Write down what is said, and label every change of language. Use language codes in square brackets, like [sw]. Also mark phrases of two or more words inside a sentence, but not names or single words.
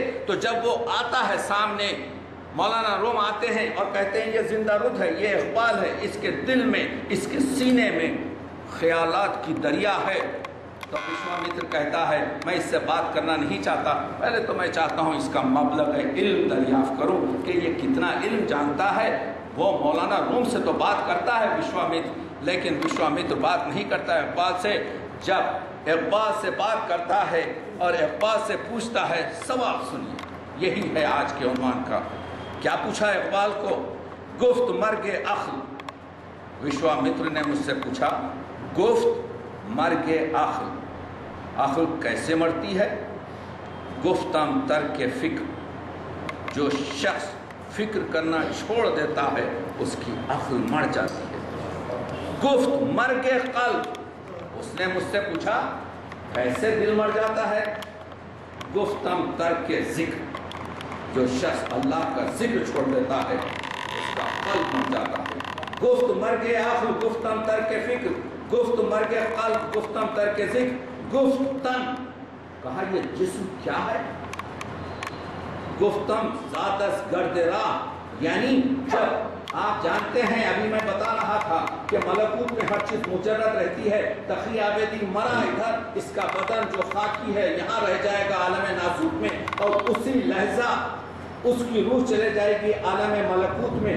[ur] تو جب وہ آتا ہے سامنے، مولانا روم آتے ہیں اور کہتے ہیں یہ زندہ رود ہے، یہ اقبال ہے، اس کے دل میں، اس کے سینے میں خیالات کی دریا ہے، تو وشوامتر کہتا ہے میں اس سے بات کرنا نہیں چاہتا، پہلے تو میں چاہتا ہوں اس کا مبلغ علم دریافت کروں کہ یہ کتنا علم جانتا ہے۔ وہ مولانا روم سے تو بات کرتا ہے وشوامتر، لیکن وشوامتر بات نہیں کرتا ہے اقبال سے۔ جب اقبال سے بات کرتا ہے اور اقبال سے پوچھتا ہے، سوال سنیے، یہی ہے آج کے عنوان کا۔ کیا پوچھا اقبال کو؟ [fa] گفت مرگ عقل۔ [ur] وشوامتر نے مجھ سے پوچھا [fa] گفت مرگ عقل، [ur] عقل کیسے مرتی ہے؟ [fa] گفتم ترک فکر، [ur] جو شخص فکر کرنا چھوڑ دیتا ہے اس کی عقل مر جاتی ہے۔ [fa] گفت مرگ قلب، [ur] اس نے مجھ سے پوچھا کیسے دل مر جاتا ہے؟ [fa] گفتم ترک ذکر، [ur] جو شخص اللہ کا ذکر چھوڑ دیتا ہے اس کا قلب مر جاتا ہے۔ [fa] گفت مرگ عقل، گفتم ترک فکر، گفت مرگ قلب، گفتم ترک ذکر، گفت تن، [ur] کہا یہ جسم کیا ہے؟ [fa] گفتم زادس گرد راہ، [ur] یعنی جب آپ جانتے ہیں، ابھی میں بتا رہا تھا کہ ملکوت میں ہر چیز مجرد رہتی ہے۔ تقی عابدی مرا ادھر، اس کا بدن جو خاکی ہے یہاں رہ جائے گا عالم ناسوت میں، اور اسی لحظہ اس کی روح چلے جائے گی عالم ملکوت میں۔